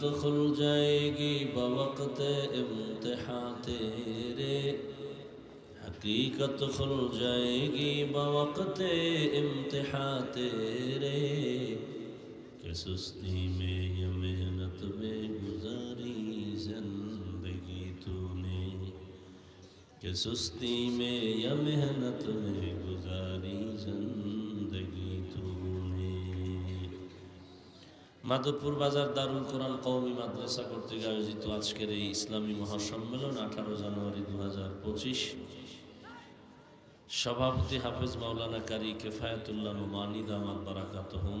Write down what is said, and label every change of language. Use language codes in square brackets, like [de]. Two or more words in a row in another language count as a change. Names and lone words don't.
[ur] کھل جائے گی بوقت امتحان تیرے حقیقت کھل جائے گی بوقت امتحان تیرے کہ سستی میں یا محنت میں گزاری زندگی تو نے کہ سستی میں یا محنت میں گزاری زندگی تو نے [bn] মাধবপুর বাজার দারুল কোরআন কওমি মাদ্রাসা কর্তৃক আয়োজিত আজকের এই ইসলামী মহাসম্মেলন 18 জানুয়ারি 2025 সভাপতি হাফেজ মাওলানা কারি কিফায়াতুল্লাহ নোমানী দামাত বারাকাতুহুম।